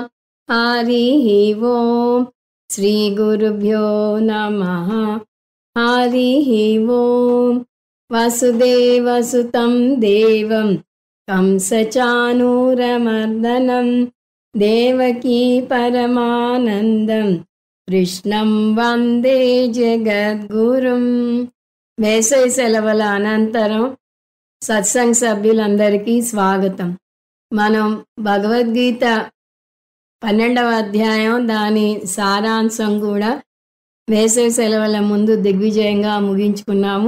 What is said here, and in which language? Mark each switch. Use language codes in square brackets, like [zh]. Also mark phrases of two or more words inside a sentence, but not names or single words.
[sa] हरिः ओम् श्रीगुरुभ्यो नमः। हरिः ओम् वसुदेवसुतं देवं कंसचाणूरमर्दनं देवकी परमानन्दं కృష్ణం వందే జగద్గురుం. [te] వేసవి సెలవుల అనంతరం సత్సంగ్ సభ్యులందరికీ స్వాగతం. మనం భగవద్గీత 12వ అధ్యాయం దాని సారాంశం కూడా వేసవి సెలవుల ముందు దిగ్విజయంగా ముగించుకున్నాము.